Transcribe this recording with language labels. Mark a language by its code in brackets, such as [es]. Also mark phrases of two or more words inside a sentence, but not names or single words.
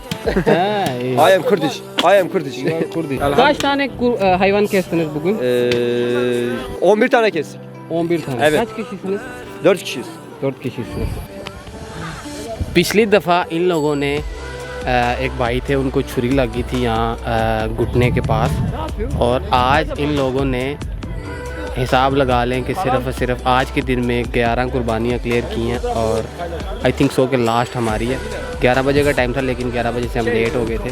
[en] I am Kurdish. [tr] Kaç tane hayvan kestiniz bugün? 11 tane kestik. 11 tane. Evet. Kaç kişisiniz? 4 kişiyiz. 4 kişisiniz. [hi] पिछली दफ़ा इन लोगों ने एक भाई थे, उनको छुरी लगी थी यहाँ घुटने के पास। और आज इन लोगों ने हिसाब लगा लें कि सिर्फ़ और सिर्फ आज के दिन में 11 कुर्बानियाँ क्लियर की हैं। और [en] I think so [hi] कि लास्ट हमारी है। 11 बजे का टाइम था लेकिन 11 बजे से हम लेट हो गए थे।